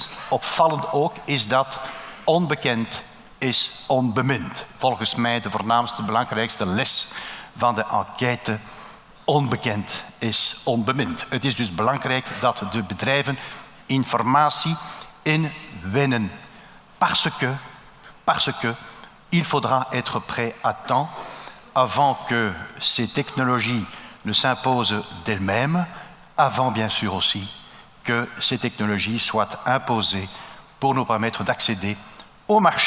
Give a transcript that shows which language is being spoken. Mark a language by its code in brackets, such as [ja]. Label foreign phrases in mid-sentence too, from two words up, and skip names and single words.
[nl] Opvallend ook is dat onbekend is onbemind. Volgens mij de voornaamste, belangrijkste les van de enquête. Onbekend is onbemind. Het is dus belangrijk dat de bedrijven informatie inwinnen. [fr] Parce que il faudra être prêt à temps avant que ces technologies ne s'imposent d'elles-mêmes, avant bien sûr aussi que ces technologies soient imposées pour nous permettre d'accéder au marché.